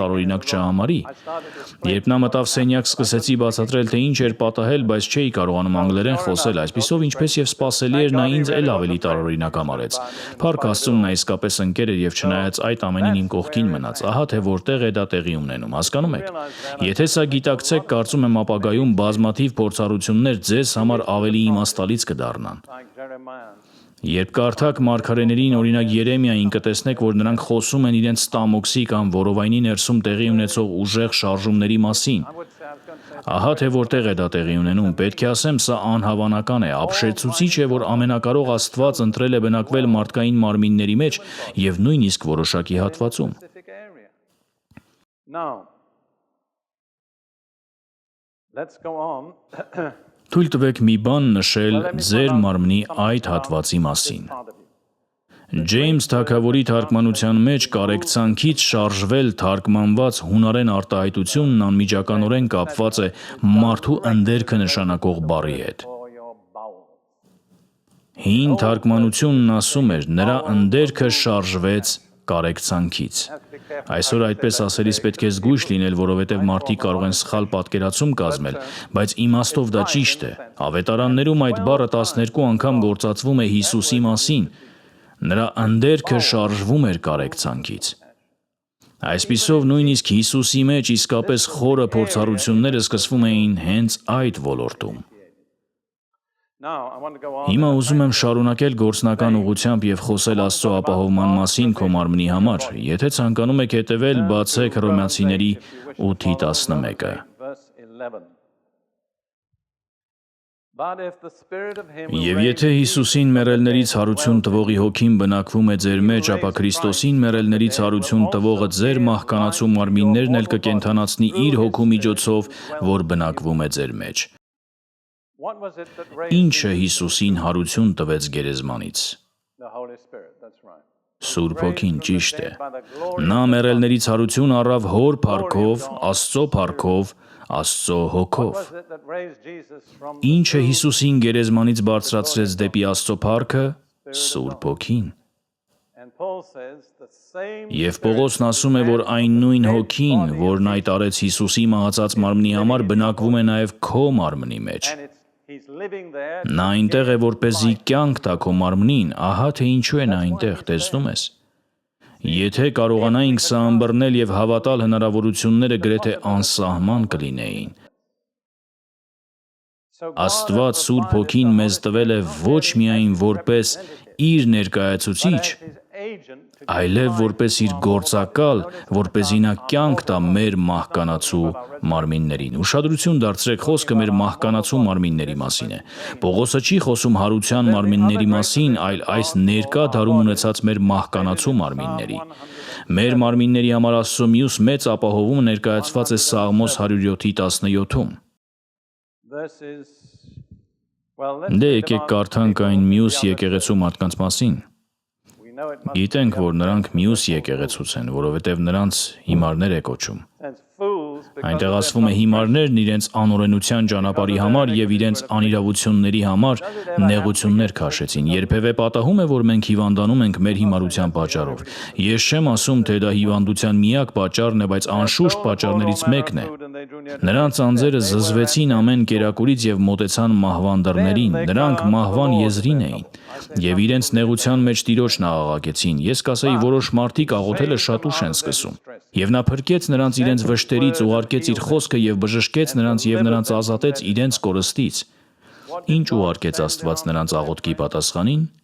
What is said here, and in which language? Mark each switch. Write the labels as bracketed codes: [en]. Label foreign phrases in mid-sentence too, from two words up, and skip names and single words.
[hy] տարօրինակ չհամարի։ Երբ նա մտավ սենյակ, սկսեցի բացատրել, թե ինչ էր պատահել, բայց չէի կարողանում անգլերեն խոսել, այսպիսով ինչպես և սպասելի էր, նա ինձ էլ ավելի տարօրինակ համարեց։ Փառք Աստծուն, նա իսկապես ընկեր էր և չնայած այդ ամենին իմ կողքին մնաց, ահա թե որտեղ է դա տեղի ունենում, հասկանում եք։ Եթե սա գիտակցեք, կարծում եմ ապագայում բազմաթիվ փորձառություններ ձեզ համար ավելի իմաստալից կդառնան։ [en] like Jeremiah. [hy] Երբ կարդաք մարգարեներին, օրինակ Երեմիային, կտեսնեք, որ նրանք խոսում են իրենց ստամոքսի կամ որովայնի ներսում տեղի ունեցող ուժեղ շարժումների մասին։ [en] I would say I was going to say [hy] Ահա թե որտեղ է դա տեղի ունենում, պետք է ասեմ, սա անհավանական է, ապշեցուցիչ է, որ ամենակարող Աստված ընտրել է բնակվել մարդկային մարմինների մեջ եւ նույնիսկ որոշակի հատվածում։ [en] specific area. Now, let's go on. [hy] Թույլ տվեք մի բան նշել ձեր մարմնի այդ հատվածի մասին։ [en] Part of you. [hy] Ջեյմս Թագավորի թարգմանության մեջ կարեկցանքից շարժվել թարգմանված հունարեն արտահայտությունն անմիջականորեն կապված է մարդու ընդերքը նշանակող բառի հետ։ [en] For your bowels. [hy] Հին թարգմանությունն ասում էր. նրա ընդերքը շարժվեց կարեկցանքից։ Այսօր այդպես ասելիս պետք է զգույշ լինել, որովհետև մարդիկ կարող են սխալ պատկերացում կազմել, բայց իմաստով դա ճիշտ է։ Ավետարաններում այդ բառը 12 անգամ գործածվում է Հիսուսի մասին։ Նրա ընդերքը շարժվում էր կարեկցանքից։ Այսպիսով նույնիսկ Հիսուսի մեջ իսկապես խորը փորձառությունները սկսվում էին հենց այդ ոլորտում։ [en] Now, I want to go on. [hy] Հիմա ուզում եմ շարունակել գործնական ուղղությամբ եւ խոսել Աստծո ապահովման մասին քո մարմնի համար։ Եթե ցանկանում եք հետևել, բացեք Հռոմեացիների 8:11-ը։ [en] Verse 11. But if the spirit of him who [hy] Եվ [en] raised [hy] եթե Հիսուսին մեռելներից հարություն տվողի հոգին բնակվում է ձեր մեջ, ապա Քրիստոսին մեռելներից հարություն տվողը ձեր մահկանացու մարմիններն էլ կկենդանացնի իր հոգու միջոցով, որ բնակվում է ձեր մեջ։ [en] what was it that raised [hy] Ինչը Հիսուսին հարություն տվեց գերեզմանից։ [en] the Holy Spirit? That's right. [hy] Սուրբ Հոգին ճիշտ է։ [en] By the glory [hy] Նա մեռելներից հարություն առավ հոր փառքով, Աստծո փառքով, Աստծո հոգով։ [en] was it that raised Jesus from [hy] Ինչը Հիսուսին գերեզմանից բարձրացրեց դեպի Աստծո փառքը, Սուրբ Հոգին։ [en] and Paul says the same [hy] Եվ Պողոսն ասում է, որ այն նույն հոգին, որն այդ արեց Հիսուսի մահացած մարմնի համար, բնակվում է նաև քո մարմնի մեջ։ [en] and he's living there. [hy] Նա այնտեղ է, որպեսզի կյանք տա քո մարմնին, ահա թե ինչու է նա այնտեղ, տեսնում ես։ Եթե կարողանայինք սա ըմբռնել եւ հավատալ, հնարավորությունները գրեթե անսահման կլինեին։ [en] So [hy] Աստված Սուրբ Հոգին մեզ տվել է ոչ միայն որպես իր ներկայացուցիչ, [en] his agent to [hy] այլև որպես իր գործակալ, որպեսզի նա կյանք տա մեր մահկանացու մարմիններին։ Ուշադրություն դարձրեք, խոսքը մեր մահկանացու մարմինների մասին է։ Պողոսը չի խոսում հարության մարմինների մասին, այլ այս ներկա դարում ունեցած մեր մահկանացու մարմինների։ Մեր մարմինների համար Աստծո մյուս մեծ ապահովումը ներկայացված է Սաղմոս 107:17-ում։ [en] verses. Well, let's [hy] Դե [en] read [hy] եկեք [en] about [hy] կարդանք այն մյուս եկեղեցու մարդկանց մասին։ [en] we know it must [hy] Գիտենք, որ նրանք մյուս եկեղեցուց են, որովհետև նրանց հիմարներ է կոչում։ [en] as fools because [hy] Այնտեղ ասվում է հիմարներն իրենց անօրենության ճանապարհի համար եւ իրենց անիրավությունների համար նեղություններ քաշեցին։ Երբևէ պատահում է, որ մենք հիվանդանում ենք մեր հիմարության պատճառով։ Ես չեմ ասում, թե դա հիվանդության միակ պատճառն է, բայց անշուշտ պատճառներից մեկն է։ Նրանց անձերը զզվեցին ամեն կերակուրից եւ մոտեցան մահվան դռներին։ Նրանք մահվան եզրին էին եւ իրենց նեղության մեջ Տիրոջն աղաղակեցին։ Ես կասեի, որոշ մարդիկ աղոթելը շատ ուշ են սկսում։ Եվ նա փրկեց նրանց իրենց վշտերից, ուղարկեց իր խոսքը եւ բժշկեց նրանց եւ նրանց ազատեց իրենց կորստից։ Ինչ ուղարկեց Աստված նրանց աղոթքի պատասխանին։